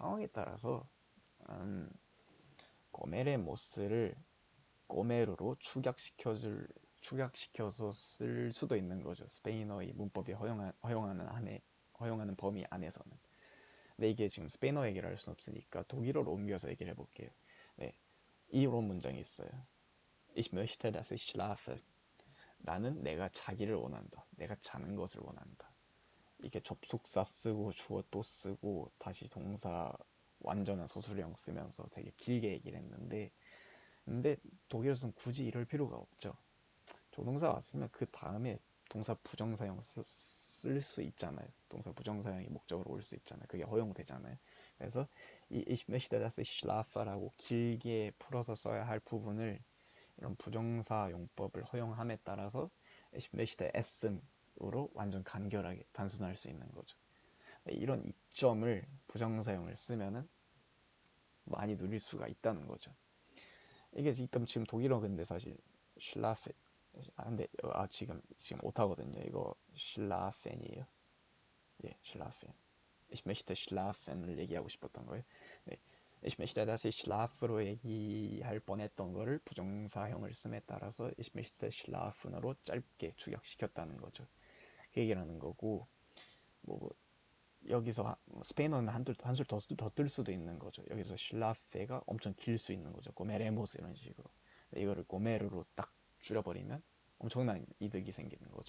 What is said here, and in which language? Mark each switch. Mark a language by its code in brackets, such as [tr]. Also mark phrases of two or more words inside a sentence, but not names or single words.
[ko] 그러면은 상황에 따라서 음, 꼬메레모스를 꼬메르로 축약시켜서 쓸 수도 있는 거죠. 스페인어의 문법이 허용하는 범위 안에서는. 근데 이게 지금 스페인어 얘기를 할 수는 없으니까 독일어로 옮겨서 얘기를 해볼게요. 네, 이런 문장이 있어요. [de] Ich möchte, dass ich schlafe. [ko] 나는 내가 자기를 원한다. 내가 자는 것을 원한다. 이게 접속사 쓰고 주어 또 쓰고 다시 동사 완전한 서술형 쓰면서 되게 길게 얘기를 했는데, 근데 독일에서는 굳이 이럴 필요가 없죠. 조동사 왔으면 그 다음에 동사 부정사형 쓸 수 있잖아요. 동사 부정사형이 목적으로 올 수 있잖아요. 그게 허용되잖아요. 그래서 이 [de] Ich möchte, dass ich schlafer [ko] 라고 길게 풀어서 써야 할 부분을 이런 부정사 용법을 허용함에 따라서 [de] Ich möchte essen [ko] 으로 완전 간결하게 단순할 수 있는 거죠. 이런 이점을 부정사형을 쓰면은 많이 누릴 수가 있다는 거죠. 이게 지금 독일어 근데 사실 schlafen 근데 지금 오타거든요. 이거 schlafen이에요. 예, schlafen. [de] Ich möchte schlafen [ko] 을 얘기하고 싶었던 거예요. 네. [de] Ich möchte, dass ich schlaf [ko] 로 얘기할 뻔했던 거를 부정사형을 씀에 따라서 [de] Ich möchte schlafen [ko] 으로 짧게 축약시켰다는 거죠. 그 얘기라는 거고, 뭐 여기서 스페인어는 한술 더 뜰 수도 있는 거죠. 여기서 schlaf가 엄청 길 수 있는 거죠. 꼬메레모스 이런 식으로. 이거를 꼬메르로 딱 줄여버리면 엄청난 이득이 생기는 거죠.